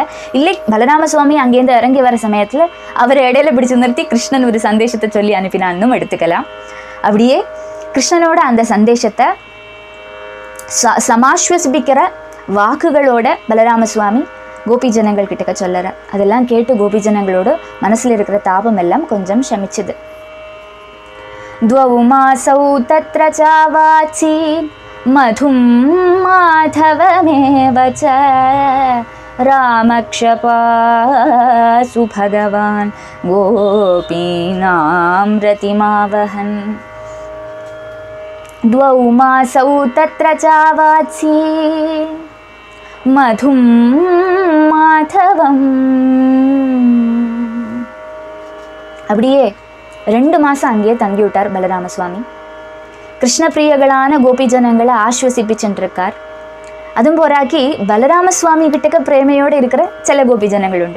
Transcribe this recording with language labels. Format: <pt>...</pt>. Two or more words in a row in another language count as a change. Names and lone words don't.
<ta>இல்லை பலராம சுவாமி அங்கேருந்து இறங்கி வர சமயத்தில் அவரை இடையில பிடிச்சு நிறுத்தி கிருஷ்ணன் ஒரு சந்தேஷத்தை சொல்லி அனுப்பினான்னு எடுத்துக்கலாம். அப்படியே கிருஷ்ணனோட அந்த சந்தேஷத்தை சமாஸ்வசிப்பிக்கிற வாக்குகளோட பலராம சுவாமி கோபி ஜனங்கள் கிட்டக்க சொல்லறார். அதெல்லாம் கேட்டு கோபி ஜனங்களோட மனசில் இருக்கிற தாபம் எல்லாம் கொஞ்சம் சமிச்சுது.</ta> <sa>द्वौ मासौ तत्र चावाची मधुं माधवमेव च रामक्षपासु भगवान् गोपीनां रतिमावहन्. द्वौ मासौ तत्र चावाची मधुं माधवम्.</sa> <ta>அப்படியே 2 மாதம் அங்கேயே தங்கி விட்டார் பலராம சுவாமி. கிருஷ்ணப்பிரியர்களான கோபி ஜனங்களை ஆஸ்வசிப்பிச்சுருக்கார். அதுவும் போராக்கி பலராம சுவாமி கிட்டக்க பிரேமையோடு இருக்கிற சில கோபி ஜனங்கள் உண்டு.</ta>